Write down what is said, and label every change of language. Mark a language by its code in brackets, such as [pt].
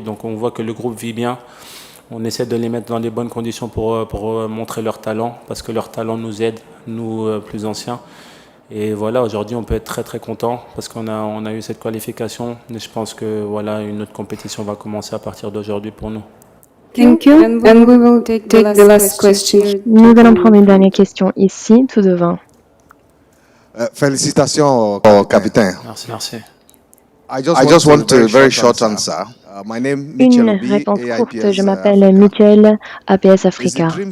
[fr] Donc on voit que le groupe vit bien. On essaie de les mettre dans les bonnes conditions pour montrer leur talent, parce que leur talent nous aide, nous plus anciens. Et voilà, aujourd'hui on peut être très très content parce qu'on a eu cette qualification. Et je pense que voilà, une autre compétition va commencer à partir d'aujourd'hui pour nous. [en] Thank you. And we will take the last question. [fr] Nous allons prendre une dernière question ici, tout devant. Félicitations au capitaine. Merci. [en] I just want a very short answer. [fr] Une réponse courte, je m'appelle Mitchell, APS Africa.